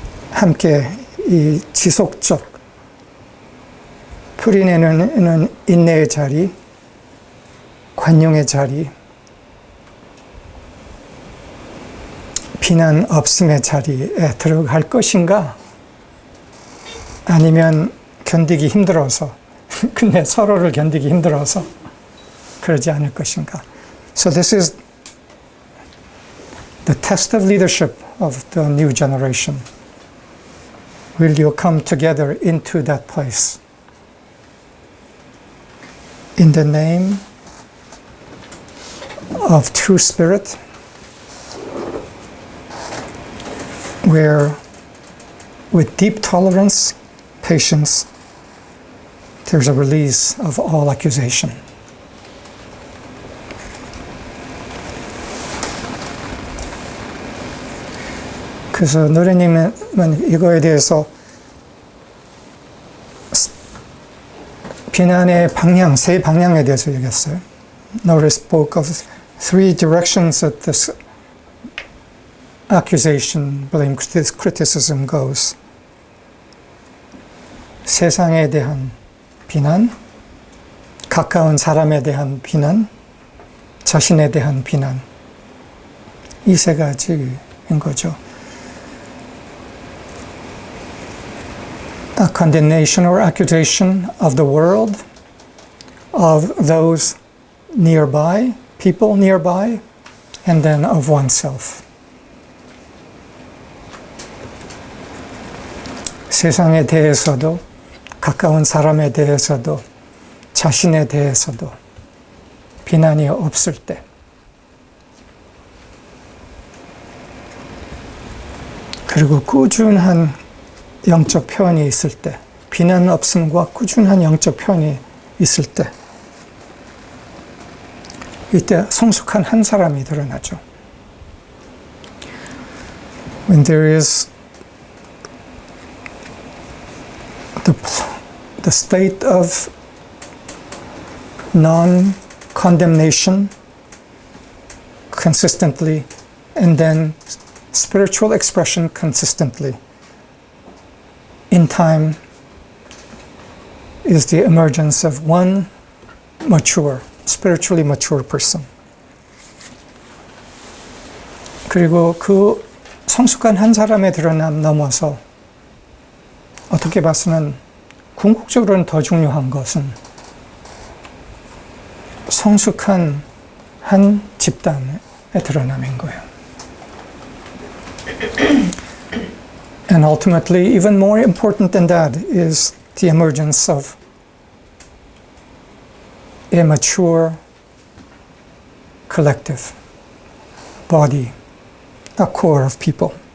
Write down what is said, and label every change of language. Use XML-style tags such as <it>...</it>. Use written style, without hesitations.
<ko>함께 이 지속적 풀이내는 인내의 자리, 관용의 자리, 비난 없음의 자리에 들어갈 것인가? 아니면 견디기 힘들어서, 근데 서로를 견디기 힘들어서 그러지 않을 것인가?</ko> <en>So this is the test of leadership of the new generation. Will you come together into that place? In the name of true spirit, where with deep tolerance, patience, there's a release of all accusation.</en> <ko>그래서 노래님은 이거에 대해서 비난의 방향, 세 방향에 대해서 얘기했어요.</ko> <en>Notice spoke of three directions that this accusation, blame, criticism goes.</en> <ko>세상에 대한 비난, 가까운 사람에 대한 비난, 자신에 대한 비난. 이 세 가지인 거죠.</ko> <en>A condemnation or accusation of the world, of those nearby, people nearby, and then of oneself.</en> <ko>세상에 대해서도, 가까운 사람에 대해서도, 자신에 대해서도 비난이 없을 때, 그리고 꾸준한 영적 표현이 있을 때, 비난 없음과 꾸준한 영적 표현이 있을 때, 이때 성숙한 한 사람이 드러나죠.</ko> <en>When there is the state of non-condemnation consistently, and then spiritual expression consistently, in time is the emergence of one mature, spiritually mature person.</en> <ko>그리고 그 성숙한 한 사람의 드러남 넘어서 어떻게 봐서는 궁극적으로는 더 중요한 것은 성숙한 한 집단의 드러남인 거예요.</ko> <en>And ultimately, even more important than that is the emergence of a mature collective body, a core of people.</en>